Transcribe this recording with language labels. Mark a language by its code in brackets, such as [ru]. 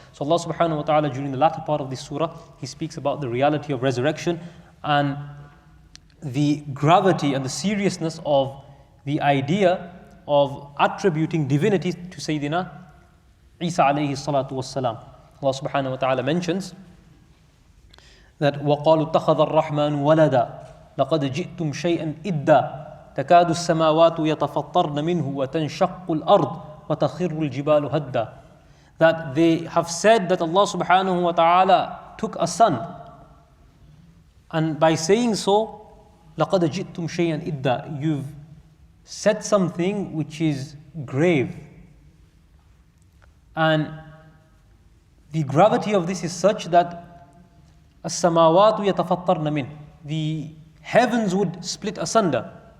[en] So Allah subhanahu wa ta'ala, during the latter part of this surah, He speaks about the reality of resurrection and the gravity and the seriousness of the idea of attributing divinity to Sayyidina Isa alayhi salatu was salam. Allah subhanahu wa ta'ala mentions that [ar] وَقَالُوا اتَّخَذَ الرَّحْمَنُ وَلَدًا لَقَدْ جِئْتُمْ شَيْئًا إِدًّا تكاد السماوات يتفطرن منه وتنشق الأرض وتخر الجبال هدا. [en] That they have said that Allah subhanahu wa ta'ala took a son, and by saying so, [ar] لقد جئتم شيئا إدا, [en] you've said something which is grave. And the gravity of this is such that [ar] السماوات يتفطرن منه, [en] the heavens would split asunder.